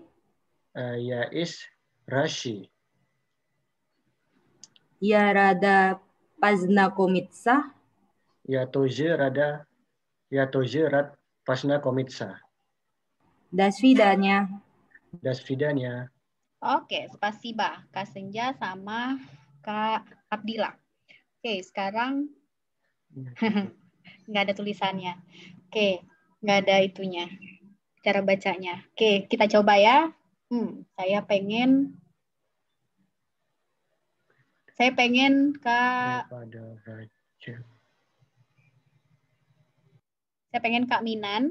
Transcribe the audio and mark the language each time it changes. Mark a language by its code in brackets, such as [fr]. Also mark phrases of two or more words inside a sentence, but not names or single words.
[ru] Я из России. Я рада познакомиться. Я тоже рад познакомиться. До свидания. До свидания. Oke, spasiba. [id] Kak Senja sama Kak Abdillah. Oke, sekarang nggak ada tulisannya. Oke, nggak ada itunya. Cara bacanya. Oke, kita coba ya. Saya pengen Kak Minan.